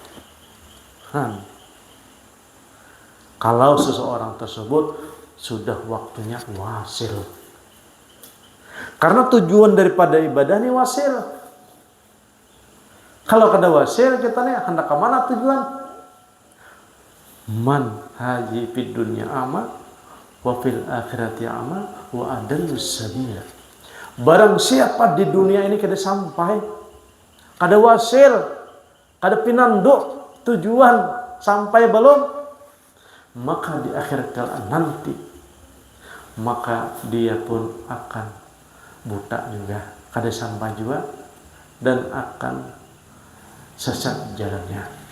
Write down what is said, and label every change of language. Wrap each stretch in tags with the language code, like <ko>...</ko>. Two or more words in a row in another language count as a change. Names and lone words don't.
<id>Kalau seseorang tersebut sudah waktunya wasil, karena tujuan daripada ibadah ini wasil.</id> <bjn>Kalau kada wasil kita nih hendak ke mana tujuan?</bjn> <ar>من حجي في الدنيا أعمى وفي الآخرة أعمى وأضل السبيلا.</ar> <bjn>Barang siapa di dunia ini kada sampai, kada wasil, kada pinanduk tujuan sampai belum, maka di akhir kala nanti maka dia pun akan buta juga, kada sampai juga, dan akan sesat jalannya.</bjn>